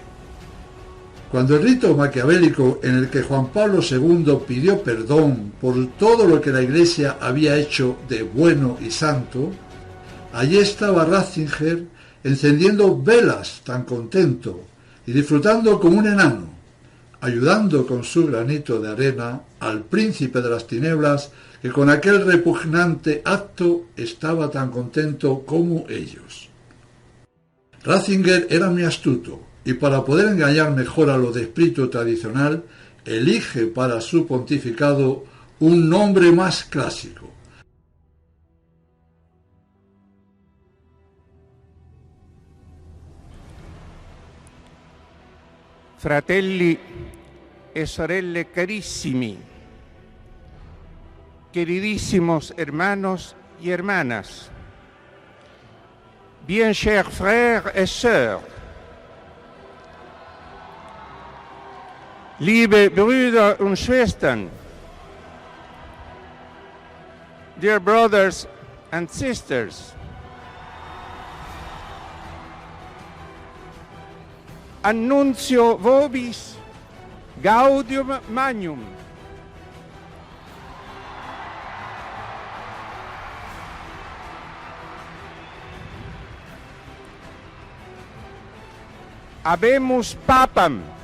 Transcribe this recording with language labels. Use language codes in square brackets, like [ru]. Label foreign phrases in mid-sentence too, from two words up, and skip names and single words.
[es] Cuando el rito maquiavélico en el que Juan Pablo II pidió perdón por todo lo que la Iglesia había hecho de bueno y santo, allí estaba Ratzinger encendiendo velas tan contento y disfrutando como un enano, ayudando con su granito de arena al príncipe de las tinieblas que con aquel repugnante acto estaba tan contento como ellos. Ratzinger era muy astuto y para poder engañar mejor a lo de espíritu tradicional, elige para su pontificado un nombre más clásico. [it] Fratelli e sorelle carissimi, [es] queridísimos hermanos y hermanas, [fr] bien chers frères et sœurs, [de] liebe Brüder und Schwestern, [en] dear brothers and sisters, [la] annuncio vobis gaudium magnum. Habemus papam.